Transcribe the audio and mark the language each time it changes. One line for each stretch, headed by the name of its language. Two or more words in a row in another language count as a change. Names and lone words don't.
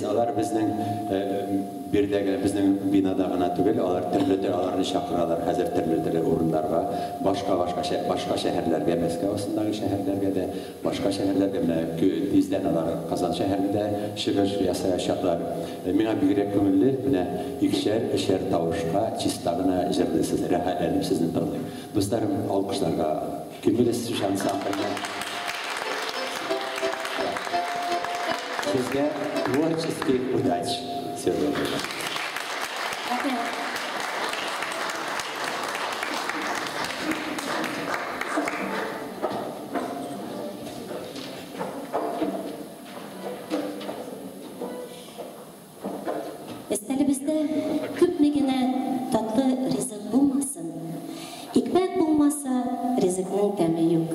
Tatar: Алар безнең бердәге, безнең бинада гына түгел, алар төрле аларны чакыралар хәзер төрле урыннарга, башка шәһәрләргә, Мәскәү астындагы шәһәрләргә дә, башка шәһәрләргә менә тиздән алар Казан шәһәрендә чыгыш ясаячаклар. Миңа бигрәк күңелле, менә икешәр, өчәр тавышка чиста гына җырлыйсыз, рәхәтләнеп сезне тыңлыйм. Дусларым, алкышларга күңеллес ансамбльне.
Russian: Сезгә творческих удач. Всего доброго.
Tatar: Өстәлебездә күпме генә татлы ризык булмасын, икмәк булмаса, ризыкның тәме юк.